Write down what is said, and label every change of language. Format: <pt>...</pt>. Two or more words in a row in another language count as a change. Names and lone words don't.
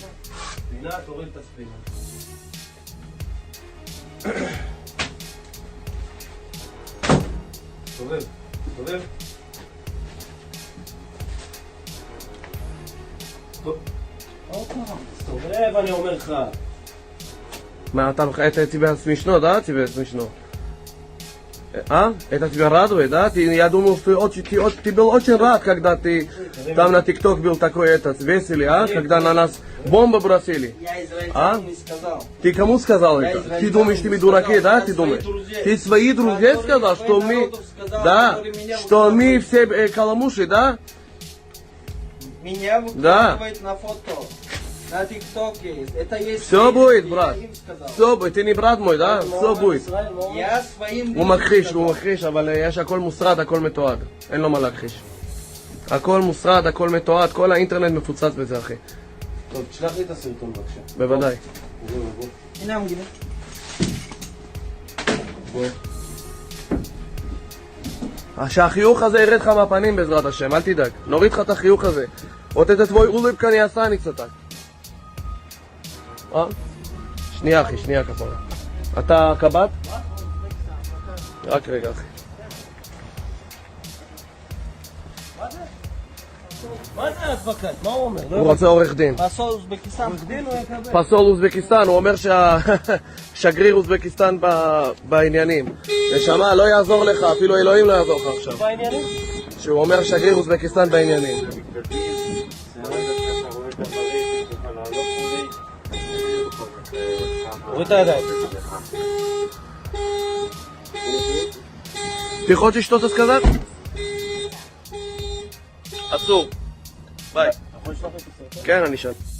<he>ספינה, תוריד את הספינה. סובב. סובב, אני אומר לך.</he> <ru>Это тебя смешно, да? Тебе смешно. Это тебя радует, да? Я думал, что ты был очень рад, когда ты там на ТикТок был такой веселый, когда на нас бомбы бросили. не сказал. Ты кому сказал это? Ты думаешь, ты мы дураки, да? Ты думаешь? Ты свои друзья сказал, что мы, да, что мы все каламуши, да? Меня выкладывают на фото. На ТикТоке. Это есть. Все будет, брат. Все будет. Ты не брат мой, да? Все будет. Я своим.</ru> <he>הוא מכחיש, אבל יש הכל מוסרד, הכל מתועד. אין לו מה להכחיש. הכל מוסרד, הכל מתועד, כל האינטרנט מפוצץ בזה, אחי. טוב, תשלח לי את הסרטון בבקשה. בוודאי. הנה המגילה. שהחיוך הזה ירד לך מהפנים בעזרת השם, אל תדאג. נוריד לך את החיוך הזה. עוד את</he> <ru>твой улыбка не останется так.</ru> <he>שנייה אחי, שנייה כפרה. אתה קב"ט? רק רגע אחי. מה זה הדבקת? מה הוא אומר? הוא רוצה עורך דין. פסול אוזבקיסטן. פסול אוזבקיסטן, הוא אומר שגריר אוזבקיסטן בעניינים. נשמה, לא יעזור לך, אפילו אלוהים לא יעזור לך עכשיו. בעניינים? שהוא אומר שגריר אוזבקיסטן בעניינים. תוריד את הידיים.</he> <ru>Ты хочешь что-то сказать?</ru> <he>אסור. ביי. כן, אני שם.</he>